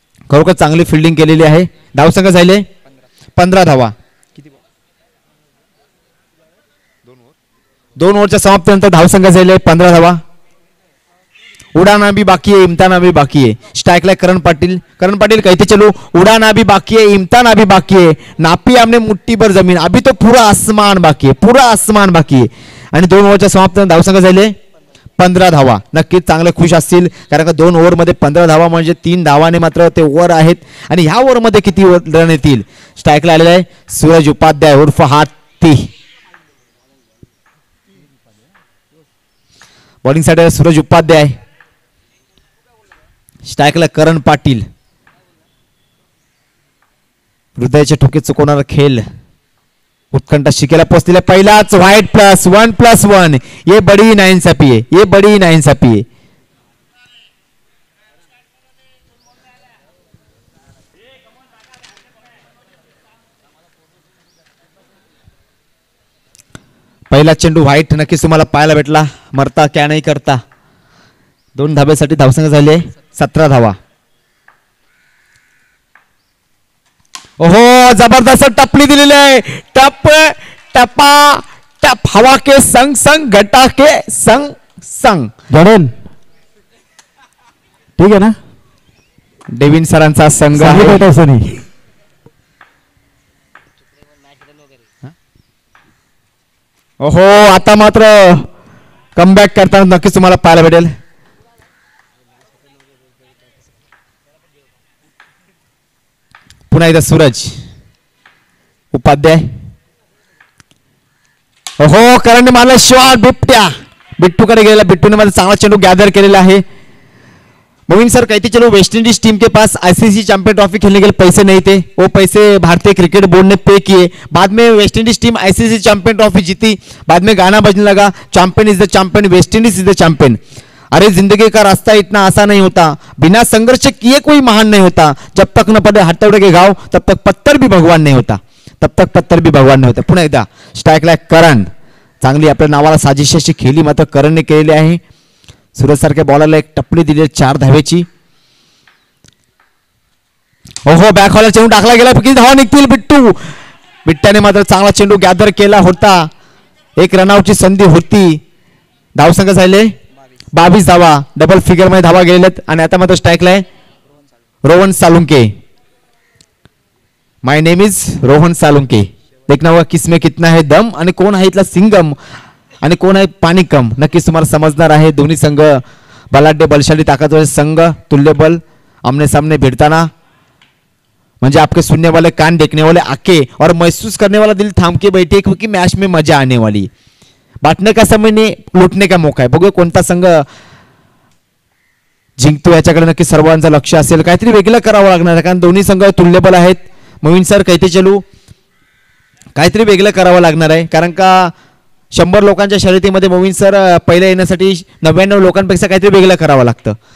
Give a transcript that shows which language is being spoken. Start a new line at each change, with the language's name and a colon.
Marathi: खरोखर चांगली फिल्डिंग केलेली आहे. धावसंख्या झाले 15 धावा. 2 ओव्हरच्या समाप्तीनंतर धावसंख्या झाले 15 धावा.
Hindi: उड़ाना भी बाकी है इम्तिहान भी बाकी है. स्ट्राइक करण पाटिल कहते चलो उड़ाना भी बाकी है इम्तिहान भी बाकी है. नापी हमने मुट्ठी भर जमीन अभी तो पूरा आसमान बाकी है.
Marathi: आणि 2 ओव्हरच्या समाप्तीनंतर धावसंख्या झाले 15 धावा. नक्कीच चांगले खुश असतील कारण का 2 ओव्हरमध्ये 15 धावा म्हणजे 3 धावाने मात्र ते ओव्हर आहेत. आणि ह्या ओव्हरमध्ये किती रन येतील. स्ट्राइकला आलेला आहे सूरज उपाध्याय उर्फ हाती. बॉलिंग साठी सूरज उपाध्याय. स्ट्राइकला करण पाटील. हृदयाचे ठोके चुकवणारा खेळ उत्कंठा शिकेला पोचलेला पहिलाच व्हाईट
Hindi: +1+1 ये बड़ी नाइंसाफी है, ये बड़ी नाइंसाफी है.
Marathi: पहिला चेंडू व्हाईट नक्कीच तुम्हाला पाहायला भेटला.
Hindi: मरता क्या नाही करता.
Marathi: 2 धाब्यासाठी धावसंख्या झाली 17 धावा. ओहो जबरदस्त टपली दिलेली आहे.
Hindi: टप टपा टप हवा के संग संग घटा के संग संग.
Marathi: जडेल ठीक आहे ना. डेव्हिन सरांचा संघ आहे. ओहो आता मात्र कमबॅक करताना नक्कीच तुम्हाला पाहायला भेटेल. पुन्हा एकदा सूरज उपाध्याय. ओहो करंट मारला शॉट बिट्टूकडे गेलेला. बिट्टूने मध्ये चांगला चेंडू गॅदर केलेला आहे.
Hindi: मोविन सर कहते चलो वेस्ट इंडीज टीम के पास आईसीसी चैंपियन ट्रॉफी खेलने के लिए पैसे नहीं थे. वो पैसे भारतीय क्रिकेट बोर्ड ने पे किए. बाद में West Indies team ICC champion trophy जीती. बाद में गाना बजने लगा
English: Champion is the champion, West Indies is the champion.
Hindi: अरे जिंदगी का रास्ता इतना आसान नहीं होता. बिना संघर्ष किए कोई महान नहीं होता. जब तक न पड़े हथौड़े के घाव तब तक पत्थर भी भगवान नहीं होता. तब तक पत्थर भी भगवान नहीं होता.
Marathi: पुन्हा एकदा स्ट्राईकला करण. चांगली आपल्या नावाला साजिश अशी खेळी मात्र करणने केलेली आहे. सूरज सारख्या बॉलरला एक टपली दिली 4 धावेची. ओहो बॅकहॉलर चेंडू टाकला गेला. किती धावा निघतील. बिट्ट्याने मात्र चांगला चेंडू गॅदर केला होता. एक रनआउटची संधी होती. धावसंख्या झाले 22 धावा. डबल फिगर मध्ये धावा गेलेत आणि आता मात्र स्ट्राईकला आहे रोहन सालुंके.
English: My name is Rohan Salunke.
Hindi: देखना होगा किसमें कितना है दम
Marathi: आणि कोण आहे इथला सिंगम आणि कोण आहे पानिकम. नक्कीच तुम्हाला समजणार आहे. दोन्ही संघ बलाढ्य बलशाली ताकदवर संघ तुल्यबल आमने सामने भिड़ताना म्हणजे
Hindi: आपके सुनने वाले कान देखने वाले आके और महसूस करने वाला दिल थाम के बैठे क्योंकि मैच में मजा आने वाली. बांटने का समय नहीं लुटने का मौका
Marathi: आहे. बघूया कोणता संघ जिंकतो याच्याकडे नक्की सर्वांचं लक्ष असेल. काहीतरी वेगळं करावं लागणार आहे कारण दोन्ही संघ तुल्यबल आहेत.
Hindi: मोविन सर कहते चलू
Marathi: काहीतरी वेगळं करावं लागणार आहे कारण का 100 लोकांच्या शर्यतीमध्ये मोविन सर पहिल्या येण्यासाठी 99 लोकांपेक्षा काहीतरी वेगळं करावं लागतं.